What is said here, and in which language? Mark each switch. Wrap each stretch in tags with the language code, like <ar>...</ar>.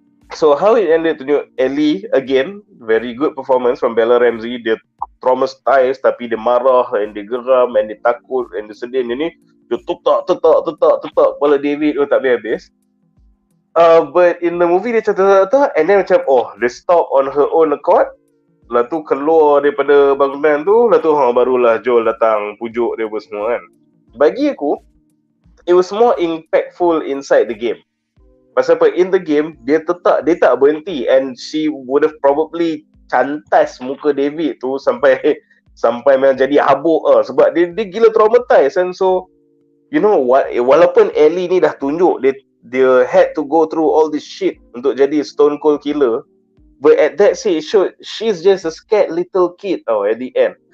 <en>So how it ended,</en> <ms>tunjuk</ms> <en>Ellie again, very good performance from Bella Ramsey.</en> <ms>Dia traumatized tapi dia marah and dia geram and dia takut and dia sedih. Dia ni dia tetak kepala David tak habis-habis.</ms> <en>But in the movie</en> <ms>dia cakap</ms> <en>and then</en> <ms>macam dia</ms> <en>stop on her own accord.</en> <ms>Lepas tu keluar daripada bangunan tu, lepas tu barulah Joel datang pujuk dia semua kan. Bagi aku,</ms> <en>it was more impactful inside the game.</en> <ms>Pasal apa,</ms> <en>in the game</en> <ms>dia tak berhenti</ms> <en>and she would have probably</en> <ms>cantas muka David tu sampai memang jadi habuk sebab dia gila traumatized.</ms> <en>And so you know what,</en> <ms>walaupun Ellie ni dah tunjuk dia</ms> <en>had to go through all this shit</en> <ms>untuk jadi</ms> <en>stone cold killer, but at that stage she's just a scared little kid at the end.</en>